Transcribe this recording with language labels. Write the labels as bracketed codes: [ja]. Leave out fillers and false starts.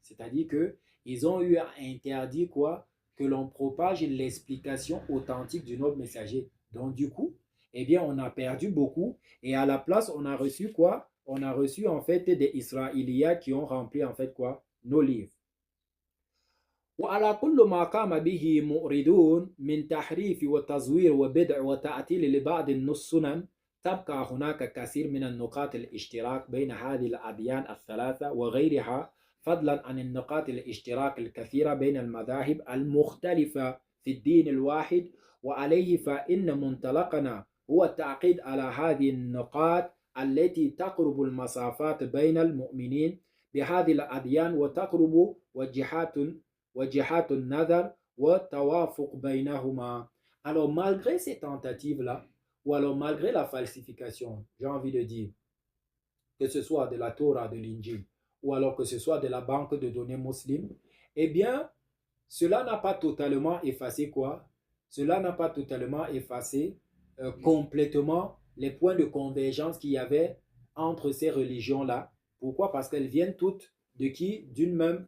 [fr] C'est-à-dire qu'ils ont eu à interdire quoi? Que l'on propage l'explication authentique du noble messager. Donc, du coup, eh bien, on a perdu beaucoup. Et à la place, on a reçu quoi? On a reçu en fait des Israéliens qui ont rempli en fait quoi? Nos livres. [ar] وعلى كل ما قام به مؤردون من تحريف وتزوير وبدع وتعطيل لبعض السنن تبقى هناك كثير من النقاط الاشتراك بين هذه الأديان الثلاثة وغيرها فضلا عن النقاط الاشتراك الكثيرة بين المذاهب المختلفة في الدين الواحد وعليه فإن منطلقنا هو التعقيد على هذه النقاط التي تقرب المسافات بين المؤمنين بهذه الأديان وتقرب وجهات النظر والتوافق بينهما. [fr] Alors malgré ces tentatives-là, ou alors malgré la falsification, j'ai envie de dire, que ce soit de la Torah, de l'Injil, ou alors que ce soit de la banque de données musulmane, eh bien, cela n'a pas totalement effacé quoi? Cela n'a pas totalement effacé complètement les points de convergence qu'il y avait entre ces religions-là. Pourquoi? Parce qu'elles viennent toutes de qui? D'une même